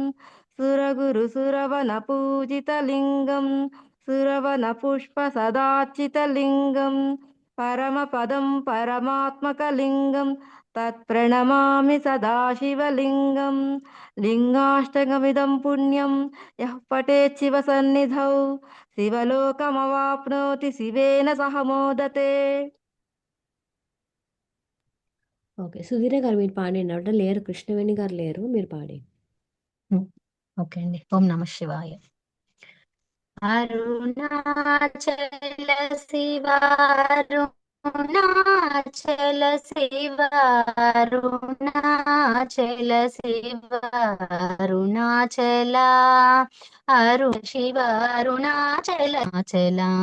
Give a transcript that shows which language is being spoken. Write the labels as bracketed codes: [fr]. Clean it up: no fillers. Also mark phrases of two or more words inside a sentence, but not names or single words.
[sa] सुरगुरुसुरवनपूजितलिङ्गं सुरवनपुष्पसदार्चितलिङ्गं परमपदं परमात्मकलिङ्गं तत्प्रणमामि सदाशिवलिङ्गं लिङ्गाष्टकमिदं पुण्यं यः पठेत् शिवसन्निधौ शिवलोकमवाप्नोति शिवेन सह मोदते. [te] ఓకే, సుధీర గారు మీరు పాడండి. అంటే లేరు, కృష్ణవేణి గారు లేరు, మీరు పాడండి. ఓకే అండి. [sa] ఓం నమ శివాయ. [te] అరుణాచల శివ అరుణాచల శివ అరుణాచల శివ అరుణాచల శివ అరుణాచల